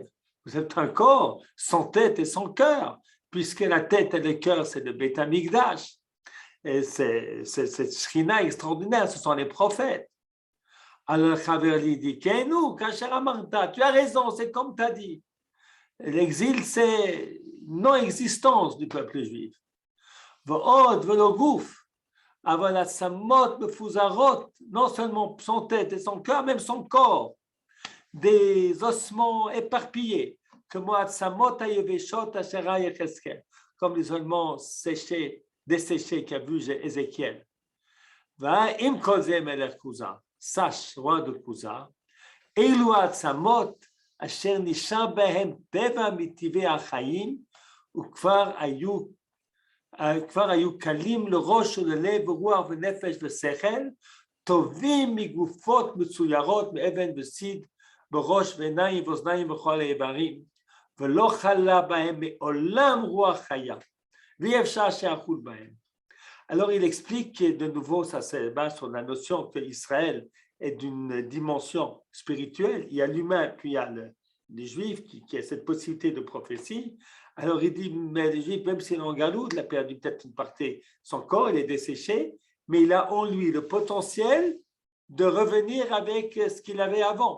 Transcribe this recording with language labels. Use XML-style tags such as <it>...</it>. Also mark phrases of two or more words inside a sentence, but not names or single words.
<fr>Vous êtes un corps sans tête et sans cœur, puisque la tête et le cœur, c'est le Beth Amikdash. Et c'est cette Shrina extraordinaire, ce sont les prophètes. Alors, Chaverli dit,</fr> <he>כנו כאשר אמרת,</he> <fr>tu as raison, c'est comme tu as dit. L'exil, c'est non-existence du peuple juif.</fr> <he>ועוד ולא גוף אבל עצמות מפוזרות,</he> <fr>non seulement son tête et son cœur, même son corps, des ossements éparpillés, comme</fr> <he>עצמות היבשות אשרה יחזקאל,</he> <fr>comme les ossements séchés, desséchés qu'a vu Ézéchiel.</fr> <he>ואם כל זה מלך Kuza,</he> <fr>sache, roi de Kuza,</fr> <he>אלו עצמות אשר נשאר בהם טבע מטבעי החיים, וכבר היו קלים לראש וללב ורוח ונפש ושכל, טובים מגופות מצוירות מאבן וסיד, בראש ועיניים ואוזניים וכל האיברים, ולא חלה בהם מעולם רוח חיה, ואי אפשר שיחול בהם.</he> <fr>Alors il explique que de nouveau, ça se base sur la notion que Israël est d'une dimension spirituelle. Il y a l'humain, puis il y a les Juifs qui a cette possibilité de prophétie. Alors il dit, mais les Juifs, même s'il est en galoute, il a perdu peut-être une partie, son corps, il est desséché, mais il a en lui le potentiel de revenir avec ce qu'il avait avant.</fr>